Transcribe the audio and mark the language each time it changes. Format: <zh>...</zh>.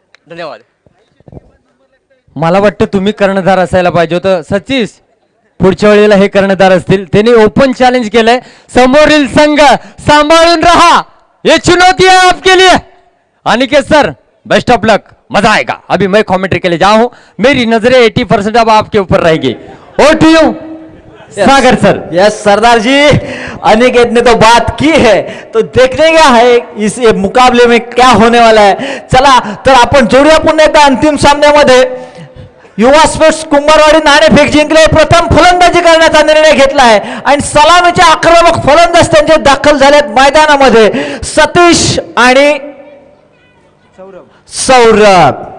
<mr>धन्यवाद. मला वाटतं तुम्ही कर्णधार असायला पाहिजे होतं सचिश. पुढच्या वेळेला हे कर्णधार असतील. त्यांनी ओपन चॅलेंज केलंय. समोरील संघ सांभाळून रहा,</mr> <hi>ये चुनौती है आपके लिए. Aniket sir best of luck, मजा आएगा. अभी मैं कमेंट्री के लिए जाऊं हूं, मेरी नजरें 80% अब आपके ऊपर रहेगी.</hi> <en>Over to you Sagar sir.</en> <hi>Yes सरदार जी, अनिकेत ने तो बात की है, तो देखने क्या है इस मुकाबले में क्या होने वाला है.</hi> <mr>चला तर आपण जोडूया पुन्हा एकदा अंतिम सामन्यामध्ये. युवा स्पोर्ट्स कुंभारवाडी नाणेफेक जिंकले. प्रथम फलंदाजी करण्याचा निर्णय घेतला आहे आणि सलामीचे आक्रमक फलंदाज त्यांचे दाखल झालेत मैदानामध्ये. सतीश आणि सौरभ.</mr>